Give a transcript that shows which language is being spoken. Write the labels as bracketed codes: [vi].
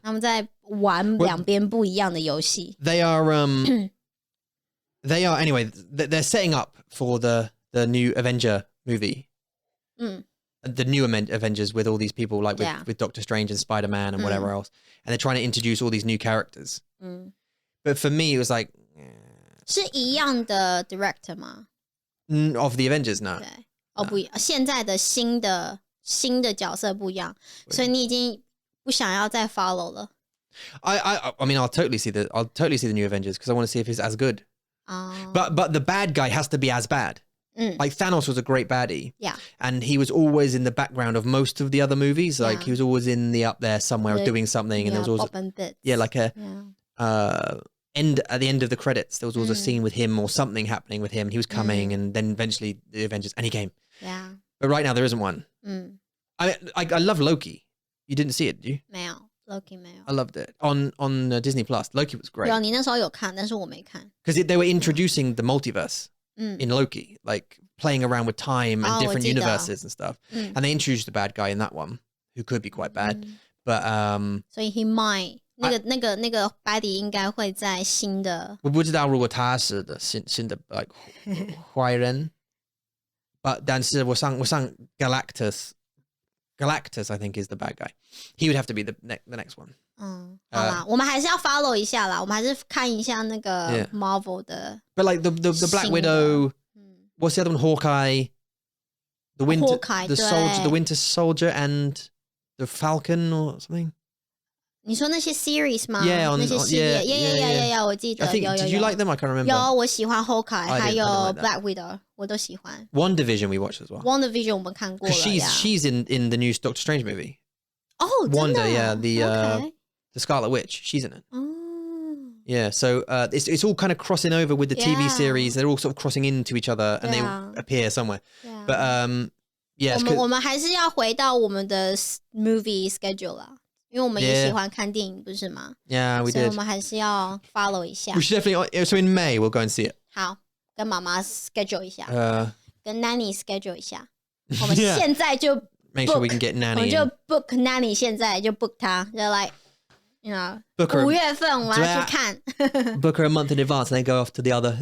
[zh] 他们在玩两边不一样的游戏。 [en] They are anyway. They're setting up for the new Avenger movie. The new Avengers with all these people like with Doctor Strange and Spider-Man and whatever else, and they're trying to introduce all these new characters. But for me, it was like [zh] 是一样的 director 吗 [en] ？Of the Avengers, no. [zh] 对，不一样。现在的新的角色不一样，所以你已经不想要再 follow 了。 [en] I mean, I'll totally see the new Avengers because I want to see if it's as good. But the bad guy has to be as bad. Like Thanos was a great baddie. Yeah. And he was always in the background of most of the other movies. Like he was always in the up there somewhere doing something, and there was always like a at the end of the credits, there was always a scene with him or something happening with him. He was coming, and then eventually the Avengers, and he came. Yeah. But right now there isn't one. I love Loki. You didn't see it, did you? [zh] 没有 Loki 没有。 [en] I loved it on Disney Plus. Loki was great. [zh] 有，你那时候有看，但是我没看。 [en] Because they were introducing the multiverse in Loki, like playing around with time and different universes and stuff. And they introduced the bad guy in that one, who could be quite bad. But [zh] 所以 [en] he might [zh] 那个 Buddy 应该会在新的。我不知道如果他是的新的 like 坏人，但是我上 Galactus [en] Galactus, I think, is the bad guy. He would have to be the next one. [zh] 好啦，我们还是要 follow 一下啦，我们还是看一下那个 Marvel 的。 [en] But like the Black Widow, what's the other one? Hawkeye, the Winter Soldier, and the Falcon or something. [zh] 你说那些 series 吗？ [en] Yeah, [zh] 那些系列 ，yeah，我记得。 [en] Did you like them? I can't remember. [zh] 有，我喜欢 Hawkeye， 还有 Black Widow， 我都喜欢。 [en] WandaVision we watched as well. [zh] WandaVision 我们看过了。 [en] She's in the new Doctor Strange movie. [zh] Oh, 真的 [en] Wanda, the Scarlet Witch. She's in it. Yeah, so it's all kind of crossing over with the TV series. They're all sort of crossing into each other, and they appear somewhere. But yeah, [zh] 我们还是要回到我们的 movie schedule 啦。因为我们也喜欢看电影，不是吗？ [en] Yeah, we did. [zh] 所以我们还是要 follow 一下。 [en] We should definitely. So in May, we'll go and see it. [zh] 好，跟妈妈 schedule 一下，跟 nanny schedule 一下。我们现在就 [en] make sure we can get nanny. [zh] 我们就 book nanny， 现在就 book 她，就 like you know 5月份我们要去看。 [en] Book her a month in advance, and then go off to the other.